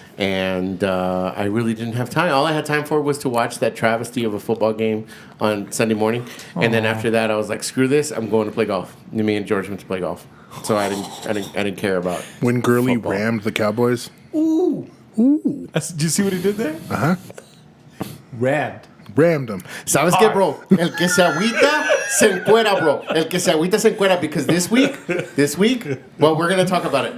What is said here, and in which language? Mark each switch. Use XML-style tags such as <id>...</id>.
<en>And I really didn't have time. All I had time for was to watch that travesty of a football game on Sunday morning. And then after that, I was like, screw this. I'm going to play golf. Me and George went to play golf. So I didn't care about when Gurley football. rammed the Cowboys. Ooh. Did you see what he did there? Uh-huh. Rammed them.</en> <es>¿Sabes qué, bro? El que se agüita, se encuera, bro. El que se agüita, se encuera.</es> <en>Because this week, well, we're going to talk about it.</en>